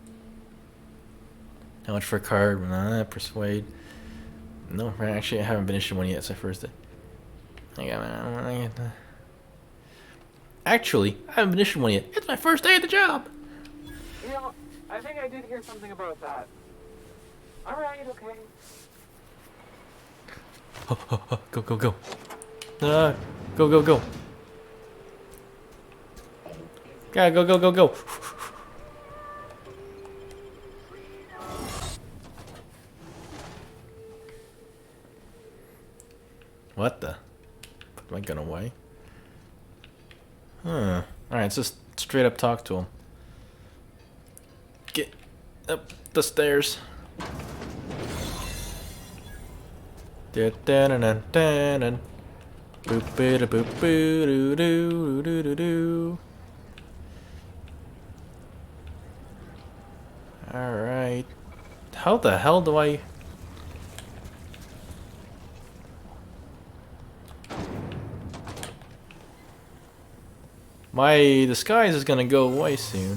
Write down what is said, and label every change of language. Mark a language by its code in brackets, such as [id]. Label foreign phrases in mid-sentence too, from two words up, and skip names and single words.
[en] How much for a card? Persuade. No, actually I haven't been issued one yet, it's my first day. Actually, I haven't been issued one yet. It's my first day at the job. You know, I think I did hear something about that. Alright, okay. Go, go, go. Go, go, go. Yeah, go, go, go, go. What the? Put my gun away. Huh. Alright, let's just straight up talk to him. Get up the stairs. Da-da-da-da-da-da. Boop-ba-da-boop-boo-doo-doo-doo-doo-doo. Alright. How the hell do I... My disguise is gonna go away soon.